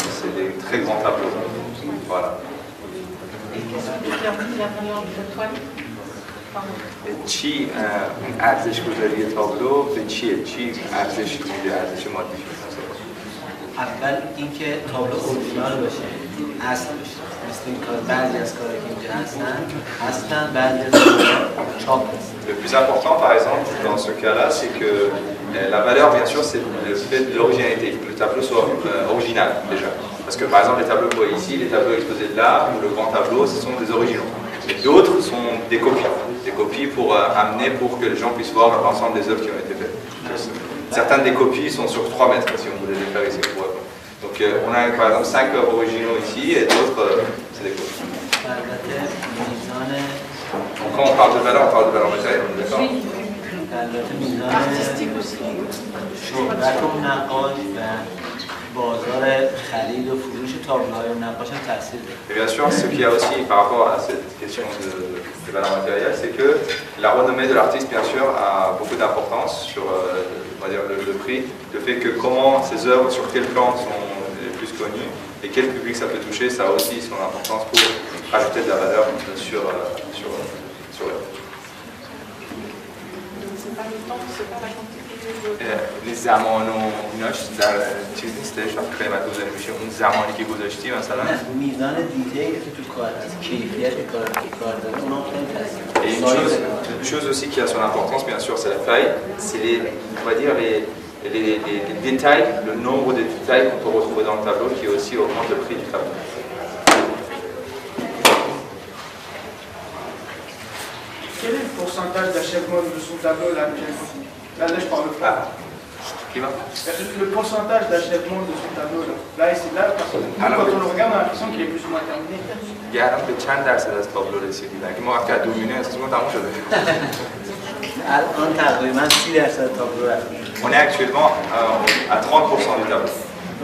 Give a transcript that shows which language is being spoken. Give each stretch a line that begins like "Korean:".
French: C'est des très grands tableaux. Voilà. Qu'est-ce qui détermine la valeur de la toile?
Persian: چی اون ارزش گذاری تابلو به چیه؟ چی ارزش میده؟ ارزش مادی؟ اول اینکه تابلو اورجینال باشه، اصل باشه. مثل این کار بعضی از کارهایی که اینجا هستن بعضی از چاپ هستن.
French: Le plus important, par exemple, dans ce cas-là, c'est que la valeur, bien sûr, c'est le fait de l'originalité, que le tableau soit original, déjà. Parce que, par exemple, les tableaux que vous voyez ici, les tableaux exposés de là, ou le grand tableau, ce sont des originaux. Et d'autres sont des copies pour amener pour que les gens puissent voir l'ensemble des œuvres qui ont été faites. Certaines des copies sont sur 3 mètres, si on voulait les faire ici. Donc, on a, par exemple, 5 œuvres originaux ici, et d'autres, c'est des copies. Donc, quand on parle de valeur matérielle, on est d'accord? Artistique aussi.
Persian: شهرت و نقاش و بازار خرید و فروش تابلوهای و نقاش هم تاثیر داره.
French: Et bien sûr, ce qu'il y a aussi par rapport à cette question de valeur matérielle, c'est que la renommée de l'artiste, bien sûr, a beaucoup d'importance sur on va dire, le prix, le fait que comment ces œuvres, sur quel plan sont les plus connues et quel public ça peut toucher, ça a aussi son importance pour rajouter de la valeur sur l'œuvre. C'est pas le temps, c'est pas la quantité de...
Persian: زمان و ایناش در چیز نیستش وقتی قیمت گذاری میشه اون زمانی که گذاشتی مثلا میزان دیتیلی که تو کار هست کیفیت کاری که کار داره اونم خیلی تاثیر
French: Et une chose aussi qui a son importance, bien sûr, c'est la taille. C'est les, on va dire Et les détails, le nombre de détails qu'on peut retrouver dans le tableau qui aussi augmente le prix du tableau. Quel est le pourcentage d'achèvement de son tableau là actuellement? Là, je parle pas. Qui va? Le pourcentage d'achèvement de son tableau là, et c'est là, parce que nous, quand on le regarde, on a l'impression qu'il est plus ou moins terminé.
Persian: الان به چند درصد از تابلو رسیدید؟ اگه ما وقتی از 2 میلیون استیمون تموم شده. الان تقریبا 30% تابلو رفت.
French: On est actuellement à 30% du tableau.